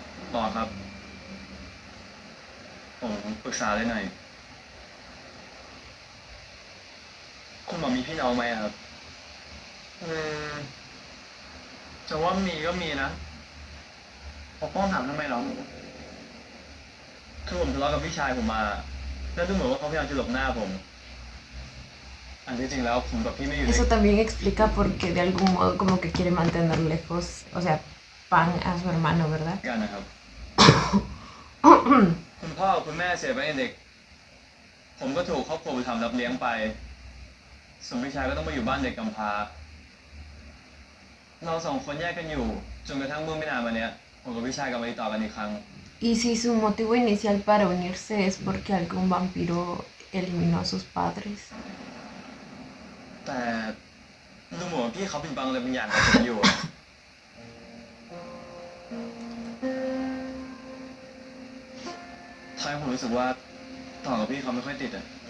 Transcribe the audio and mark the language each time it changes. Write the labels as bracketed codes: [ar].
[th] หมอครับ ผมปรึกษาเลยหน่อย คุณหมอมีพี่น้องไหมอะครับ จะว่ามีก็มีนะปกป้องถามทำไมเหรอ คือผมทะเลาะกับพี่ชายผมมา แล้วดูเหมือนว่าเขาพยายามจะหลบหน้าผม อันที่จริงแล้วผมกับพี่ไม่อยู่ใน [es] Eso también explica por qué de algún modo como que quiere mantener lejos, o sea, Pan a su hermano, ¿verdad? [th] กันนะครับ คุณพ่อกับคุณแม่เสียไปตั้งแต่เด็ก ผมก็ถูกครอบครัวบุญธรรมรับเลี้ยงไป ส่วนพี่ชายก็ต้องมาอยู่บ้านเด็กกำพร้า เราสองคนแยกกันอยู่ จนกระทั่งเมื่อไม่นานมาเนี้ย ผมกับพี่ชายกลับมาติดต่อกันอีกครั้ง [es] Y si su motivo inicial para unirse es porque algún vampiro eliminó a sus padres. [th] แต่ดูเหมือนว่าพี่เขาปิดบังอะไรบางอย่างกับผมอยู่อะทำให้ผมรู้สึกว่าต่อกับพี่เขาไม่ค่อยติดอะ